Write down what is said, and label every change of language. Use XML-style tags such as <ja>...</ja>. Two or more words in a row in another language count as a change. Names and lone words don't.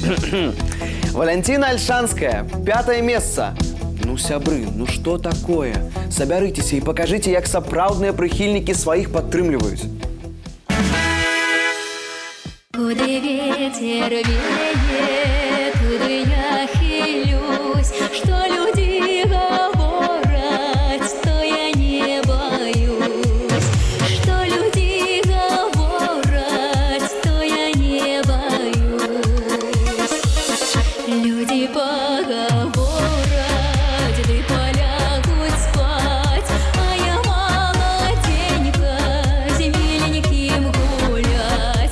<be>Валянціна Альшанская, 5-е месца. Ну, сябры, ну што такое? Сабярыцеся і пакажыце, як сапраўдныя прыхільнікі сваіх падтрымліваюць.</be> <ru>Куды ветер веет, туды я хилюсь, что люди говорят, то я не боюсь, что люди говорят, то я не боюсь. Люди поговорят, да полягут спать, а я молоденька, миленьким гулять.</ru>